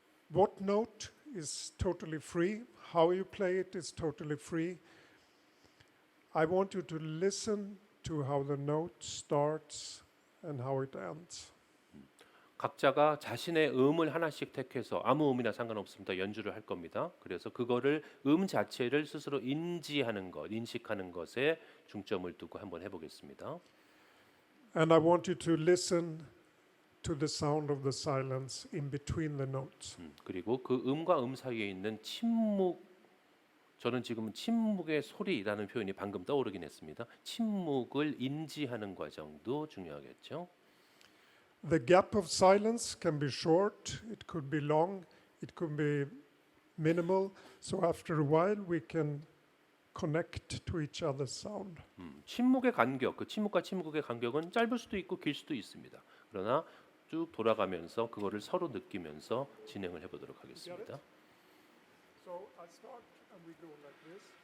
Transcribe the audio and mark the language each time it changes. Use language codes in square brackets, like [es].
[en] What note is totally free. How you play it is totally free. I want you to listen to how the note starts and how it ends. [ko] 각자가 자신의 음을 하나씩 택해서 아무 음이나 상관없습니다. 연주를 할 겁니다. 그래서 그거를 음 자체를 스스로 인지하는 것, 인식하는 것에 중점을 두고 한번 해보겠습니다. [en] And I want you to listen to the sound of the silence in between the notes. [ko] 그리고 그 음과 음 사이에 있는 침묵, 저는 지금 침묵의 소리라는 표현이 방금 떠오르긴 했습니다. 침묵을 인지하는 과정도 중요하겠죠. [en] The gap of silence can be short, it could be long, it could be minimal. So after a while we can connect to each other's sound. [ko] 침묵의 간격, 그 침묵과 침묵의 간격은 짧을 수도 있고 길 수도 있습니다. 그러나 쭉 돌아가면서 그거를 서로 느끼면서 진행을 해보도록 하겠습니다. [en] So I start and we go like this.